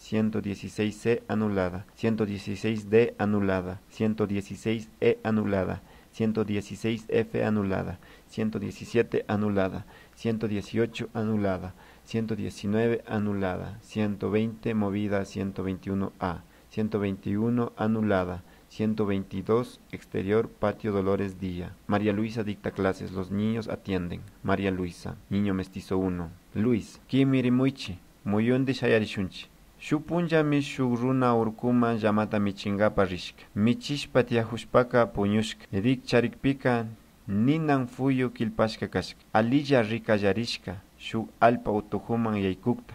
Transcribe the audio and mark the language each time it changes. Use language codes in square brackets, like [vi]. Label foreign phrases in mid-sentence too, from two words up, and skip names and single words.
[es] 116C anulada, 116D anulada, 116E anulada, 116F anulada, 117 anulada, 118 anulada, 119 anulada, 120 movida 121A, 121 anulada, 122 exterior patio Dolores día. María Luisa dicta clases, los niños atienden. María Luisa, niño mestizo 1. [qu] Luis, kimirimuichi, muyundi shayarishunchi. Shupunllami shuk runa urkuman llamata michingapa rishka. Michishpa tiahushpaka puñushka. Rikcharikpika ninan fuyu kilpashka kashka. Alilla rikallarishka shuk alpa utuhuman yaykukta.